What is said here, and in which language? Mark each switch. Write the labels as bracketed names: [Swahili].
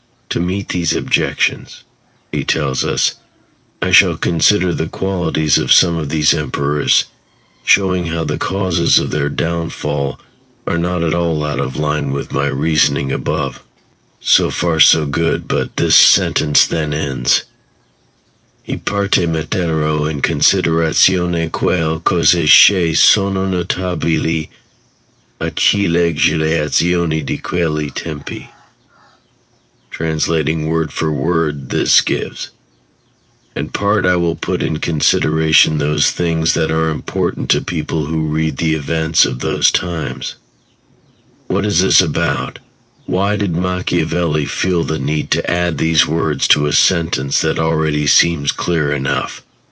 [English] To meet these objections, he tells us, I shall consider the qualities of some of these emperors, showing how the causes of their downfall are not at all out of line with my reasoning above. So far so good, but this sentence then ends. [Italian] I parte mettero in considerazione quelle cose che sono notabili a chi legge le azioni di quelli tempi. [English] Translating word for word, this gives. In part I will put in consideration those things that are important to people who read the events of those times. What is this about? Why did Machiavelli feel the need to add these words to a sentence that already seems clear enough?